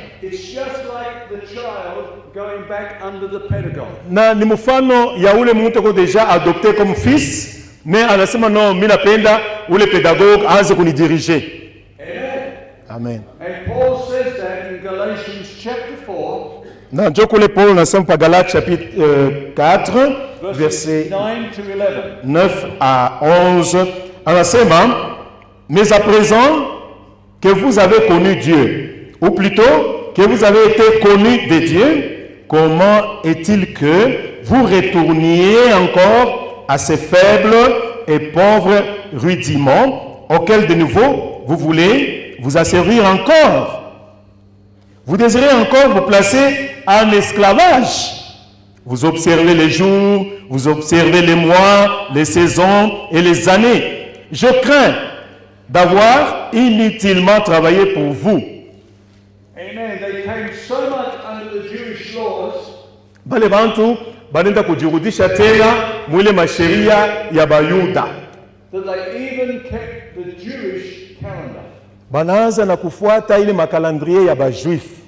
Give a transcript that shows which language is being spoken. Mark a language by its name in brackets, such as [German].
[English] It's just like the child going back back under the pedagogue. [Swahili] Na ni mfano ya ule mtu ko [French] deja adopté comme fils, mais [Swahili] anasema non, mimi napenda ule pedagogue aanze kunidirige. Amen. [English] And Paul says that in Galatians chapter 4. [Swahili] Na ndio kule Paul anasema pa Galates chapitre 4 verset 9 à 11 anasema, [French] mais à présent que vous avez connu Dieu, ou plutôt que vous avez été connus de Dieu, comment est-il que vous retourniez encore à ces faibles et pauvres rudiments auxquels de nouveau vous voulez vous asservir encore? Vous désirez encore vous placer en esclavage. Vous observez les jours, vous observez les mois, les saisons et les années. Je crains d'avoir inutilement travaillé pour vous. Amen. [English] They came so much under the Jewish laws. [Swahili] Bale bantu banenda kujirudisha tena mwile masheria ya Bayuda. [English] That they even kept the Jewish calendar. [Swahili] Banaanza na kufuata ile makalandrie ya Bajuif.